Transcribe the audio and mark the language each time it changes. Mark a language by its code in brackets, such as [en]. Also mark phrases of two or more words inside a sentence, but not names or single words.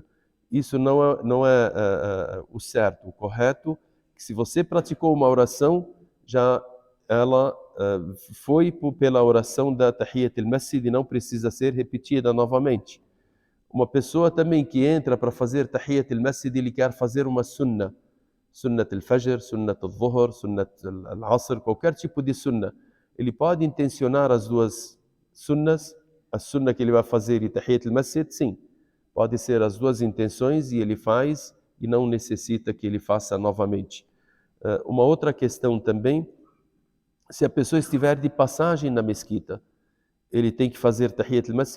[pt] Isso não é o certo, o correto, que se você praticou uma oração, já ela foi pela oração da [ar] تحية المسجد [pt] e não precisa ser repetida novamente. Uma pessoa também que entra para fazer [ar] تحية المسجد, [pt] ele quer fazer uma [ar] سنة الفجر، سنة الظهر، سنة العصر, [pt] qualquer tipo de sunnah. Ele pode intencionar as 2 sunnas, a sunnah que ele vai fazer e [ar] تحية المسجد, [pt] sim. Pode ser as 2 intenções e ele faz e não necessita que ele faça novamente. Uma outra questão também, se a pessoa estiver de passagem na mesquita, ele tem que fazer [ar] تحية المسجد?